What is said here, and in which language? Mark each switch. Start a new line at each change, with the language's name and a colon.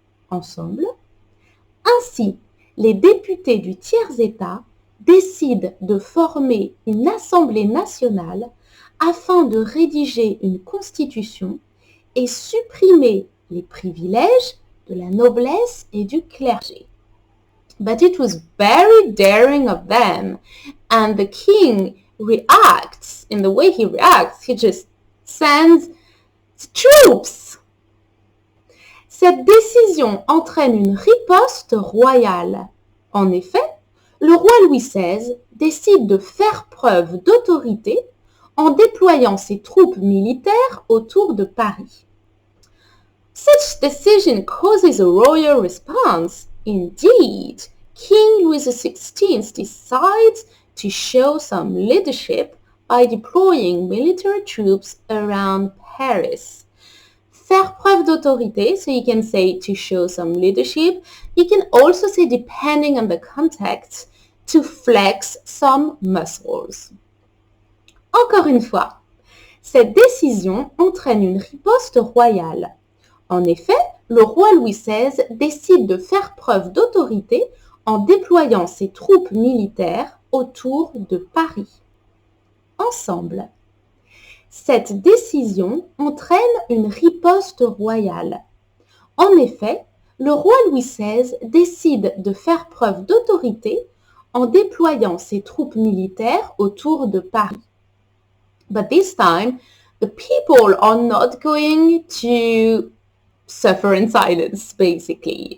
French: Ensemble, ainsi, les députés du tiers-État décident de former une Assemblée nationale afin de rédiger une constitution et supprimer les privilèges de la noblesse et du clergé.
English: But it was very daring of them, and the king reacts. In the way he reacts, he just sends troops.
French: Cette décision entraîne une riposte royale. En effet, le roi Louis XVI décide de faire preuve d'autorité en déployant ses troupes militaires autour de Paris.
English: Such decision causes a royal response. Indeed, King Louis XVI decides to show some leadership by deploying military troops around Paris.
French: Faire preuve d'autorité,
English: so you can say to show some leadership. You can also say, depending on the context, to flex some muscles.
French: Encore une fois, cette décision entraîne une riposte royale. En effet, le roi Louis XVI décide de faire preuve d'autorité en déployant ses troupes militaires autour de Paris. Ensemble. Cette décision entraîne une riposte royale. En effet, le roi Louis XVI décide de faire preuve d'autorité en déployant ses troupes militaires autour de Paris.
English: But this time, the people are not going to suffer in silence, basically.